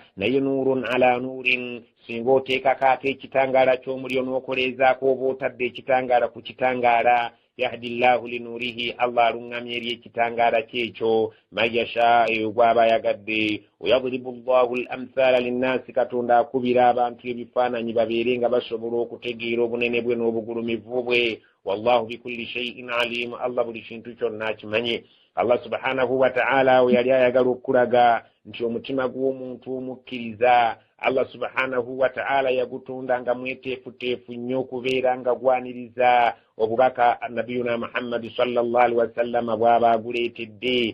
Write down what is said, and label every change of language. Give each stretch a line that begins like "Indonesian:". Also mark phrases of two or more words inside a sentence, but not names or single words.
Ganda: Naye
Arabic: nuurun ala nuurin,
Ganda: singa oteekako ate ekitangaala ky'omuliro n'okoleezaako oba otadde ekitangaala ku kitangaala.
Arabic: Yahdi llahu linuurihi,
Ganda: Allah aluŋŋamya eri ekitangaala kyekyo
Arabic: man yashaa,
Ganda: eyo gw'aba ayagadde.
Arabic: Wayadribu llahu al-amthaala linnaasi,
Ganda: Katonda akubira abantu ebifaananyi babeere nga basobola okutegeera obunene bwe n'obugulumivu bwe.
Arabic: Wallahu bikulli shay'in alim,
Ganda: Allah buli kintu kyonna akimanye. Allah
Arabic: subhanahu wa ta'ala
Ganda: we yali ayagala okulaga nti omutima gw'omuntu omukkiriza Allah
Arabic: subhanahu wa ta'ala
Ganda: yagutonda nga mweteefuteefu nnyo okubeera nga gwaniriza obubaka nabiyuna Muhammad
Arabic: sallallahu alaihi wasallam
Ganda: bw'aba aguleetedde.